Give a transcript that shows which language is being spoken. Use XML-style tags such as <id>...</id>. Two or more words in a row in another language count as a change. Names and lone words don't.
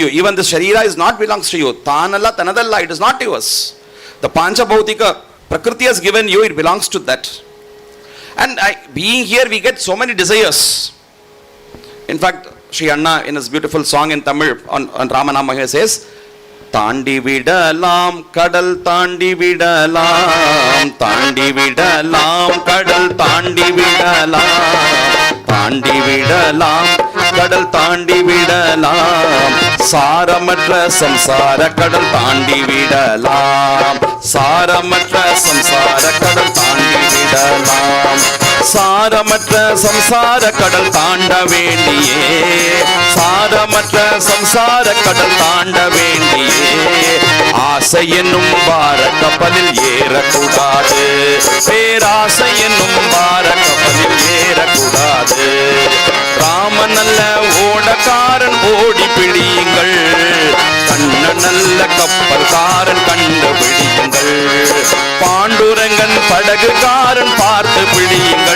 <en>Even the Sharira is not belongs to you.</en> <ta>தானல்ல, தனதல்ல,</ta> <en>it is not yours. The</en> <sa>पञ्च भौतिक प्रकृति</sa> <en>has given you, it belongs to that. And being here, we get so many desires. In fact, Sri Anna, in his beautiful song in Tamil on Ramanama, he says,</en> <ta>தாண்டி விடலாம், கடல் தாண்டி விடலாம், தாண்டி விடலாம், கடல் தாண்டி விடலாம், தாண்டி விடலாம், கடல் தாண்டி விடலாம், சாரமற்ற சம்சார கடல் தாண்டி விடலாம், சாரமற்ற சம்சார கடல் தாண்டி விடலாம், சாரமற்ற சம்சார கடல் தாண்ட வேண்டியே, சாரமற்ற சம்சார கடல் தாண்ட வேண்டியே, ஆசை என்னும் பார கப்பலில் ஏறக்கூடாது, பேராசை என்னும் பார கப்பலில் ஏறக்கூடாது, ராமன் நல்ல ஓடக்காரன் ஓடி பிடியுங்கள், கண்ண நல்ல கப்பல்காரன் கண்டு பிடியுங்கள், பாண்டுரங்கன் படகு அழகுக்காரன் பார்த்து பிடியுங்கள்.</ta>